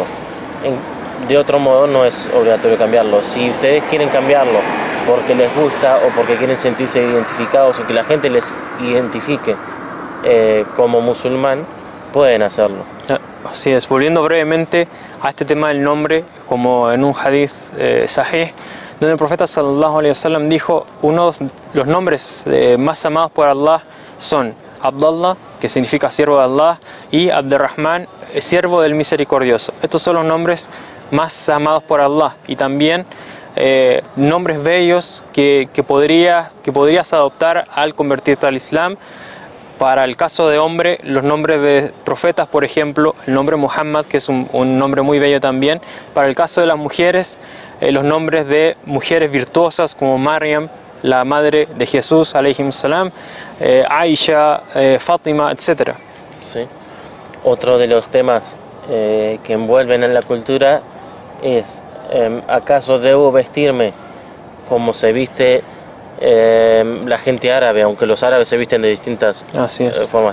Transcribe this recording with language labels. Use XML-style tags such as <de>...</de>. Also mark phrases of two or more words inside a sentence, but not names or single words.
<es>De otro modo no es obligatorio cambiarlo. Si ustedes quieren cambiarlo porque les gusta o porque quieren sentirse identificados o que la gente les identifique como musulmán, pueden hacerlo. Así es. Volviendo brevemente a este tema del nombre, como en un</es> <ar>حديث صحيح,</ar> <es>donde el profeta</es> <ar>صلى الله عليه وسلم</ar> <es>dijo, los nombres más amados por Allah son Abdallah, que significa siervo de Allah, y Abdurrahman, siervo del misericordioso. Estos son los nombres más amados por Allah y también nombres bellos que podrías adoptar al convertirte al Islam. Para el caso de hombre, los nombres de profetas, por ejemplo, el nombre Muhammad, que es un nombre muy bello también. Para el caso de las mujeres, los nombres de mujeres virtuosas como Maryam, la madre de Jesús,</es> <ar>عليهم السلام, Aisha,</ar> <es>Fátima, etc. Sí. Otro de los temas que envuelven en la cultura es, ¿acaso debo vestirme como se viste la gente árabe, aunque los árabes se visten de distintas formas?</es>